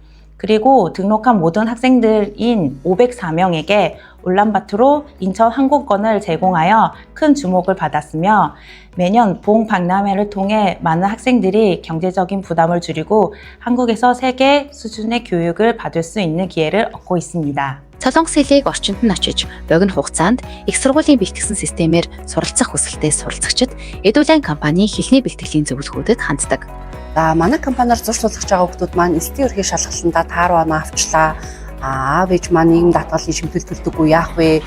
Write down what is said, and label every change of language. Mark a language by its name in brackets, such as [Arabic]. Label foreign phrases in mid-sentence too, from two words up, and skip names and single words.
[Korean] 그리고 등록한 모든 학생들인 504명에게 울란바토르 인천 항공권을 제공하여 큰 주목을 받았으며 매년 본 박람회를 통해 많은 학생들이 경제적인 부담을 줄이고 한국에서 세계 수준의 교육을 받을 수 있는 기회를 얻고 있습니다. [Mongolian] Солонгос хэлийг орчинд нь очиж, богино хугацаанд их сургуулийн бэлтгэсэн системээр суралцах хүсэлтэй суралцагчид Edulane компани хэлний бэлтгэлийн зөвлөгөөдөд ханддаг. За манай компаниар зуршуулж байгаа хүмүүс маань эсдийн ерхий шалгалтандаа тааруу оноо авчлаа. Аав ээж маань нийгэм даатгалын шимтэл төлдөггүй яах вэ?